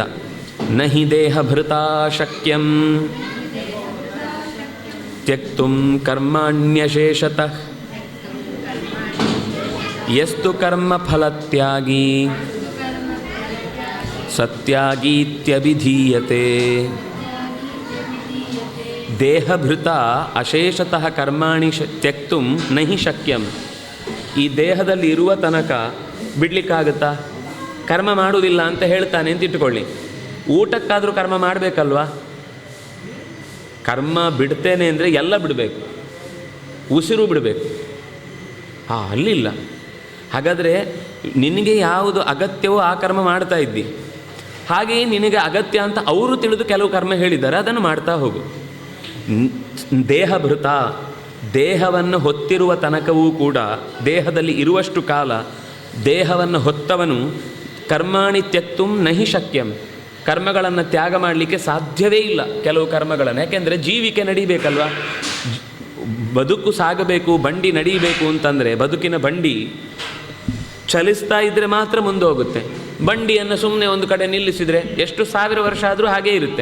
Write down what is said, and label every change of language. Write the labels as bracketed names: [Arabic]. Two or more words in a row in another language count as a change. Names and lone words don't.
[Sanskrit] ನಹಿ ದೇಹಭೃತಾ ಶಕ್ಯಂ ತ್ಯಕ್ತುಂ ಕರ್ಮಾಣ್ಯಶೇಷತಃ ಯಸ್ತು ಕರ್ಮಫಲತ್ಯಾಗಿ ಸತ್ಯಾಗೀತ್ಯಭಿಧೀಯತೆ. ದೇಹಭೃತ ಅಶೇಷತಃ ಕರ್ಮಾಣಿ ತ್ಯಕ್ತುಂ ನಹಿ ಶಕ್ಯಂ. [Kannada] ಈ ದೇಹದಲ್ಲಿ ಇರುವ ತನಕ ಬಿಡಲಿಕ್ಕಾಗುತ್ತಾ? ಕರ್ಮ ಮಾಡುವುದಿಲ್ಲ ಅಂತ ಹೇಳ್ತಾನೆ ಅಂತ ಇಟ್ಟುಕೊಳ್ಳಿ, ಊಟಕ್ಕಾದರೂ ಕರ್ಮ ಮಾಡಬೇಕಲ್ವಾ? ಕರ್ಮ ಬಿಡ್ತೇನೆ ಅಂದರೆ ಎಲ್ಲ ಬಿಡಬೇಕು, ಉಸಿರು ಬಿಡಬೇಕು. ಅಲ್ಲಿಲ್ಲ. ಹಾಗಾದರೆ ನಿನಗೆ ಯಾವುದು ಅಗತ್ಯವೋ ಆ ಕರ್ಮ ಮಾಡ್ತಾ ಇದ್ದಿ, ಹಾಗೆಯೇ ನಿನಗೆ ಅಗತ್ಯ ಅಂತ ಅವರು ತಿಳಿದು ಕೆಲವು ಕರ್ಮ ಹೇಳಿದ್ದಾರೆ, ಅದನ್ನು ಮಾಡ್ತಾ ಹೋಗು. ದೇಹಭೃತ, ದೇಹವನ್ನು ಹೊತ್ತಿರುವ ತನಕವೂ ಕೂಡ, ದೇಹದಲ್ಲಿ ಇರುವಷ್ಟು ಕಾಲ ದೇಹವನ್ನು ಹೊತ್ತವನು [Sanskrit] ಕರ್ಮಾಣಿ ತ್ಯಕ್ತುಂ ನಹಿ ಶಕ್ಯಂ, [Kannada] ಕರ್ಮಗಳನ್ನು ತ್ಯಾಗ ಮಾಡಲಿಕ್ಕೆ ಸಾಧ್ಯವೇ ಇಲ್ಲ ಕೆಲವು ಕರ್ಮಗಳನ್ನು. ಯಾಕೆಂದರೆ ಜೀವಿಕೆ ನಡೀಬೇಕಲ್ವ, ಬದುಕು ಸಾಗಬೇಕು, ಬಂಡಿ ನಡೀಬೇಕು ಅಂತಂದರೆ ಬದುಕಿನ ಬಂಡಿ ಚಲಿಸ್ತಾ ಇದ್ದರೆ ಮಾತ್ರ ಮುಂದೆ ಹೋಗುತ್ತೆ. ಬಂಡಿಯನ್ನು ಸುಮ್ಮನೆ ಒಂದು ಕಡೆ ನಿಲ್ಲಿಸಿದರೆ ಎಷ್ಟು 1000 ವರ್ಷ ಆದರೂ ಹಾಗೇ ಇರುತ್ತೆ.